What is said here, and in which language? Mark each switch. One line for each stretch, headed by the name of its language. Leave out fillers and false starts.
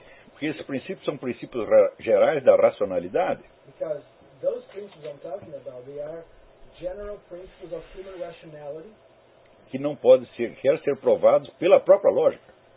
Portuguese: Porque esses princípios são princípios gerais da racionalidade.
English: Because those principles I'm talking about, they are general principles of human rationality.
Portuguese: Que não pode ser, quer ser provados pela própria lógica.